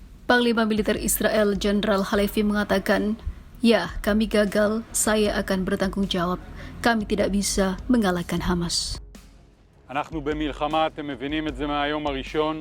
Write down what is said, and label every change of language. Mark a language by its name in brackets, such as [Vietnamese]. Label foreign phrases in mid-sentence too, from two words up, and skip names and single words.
[Indonesian] Panglima Militer Israel Jenderal Halevi mengatakan, "Ya, kami gagal, saya akan bertanggung jawab. Kami tidak bisa mengalahkan Hamas." [Hebrew] אנחנו במלחמה, אתם מבינים את זה מהיום הראשון.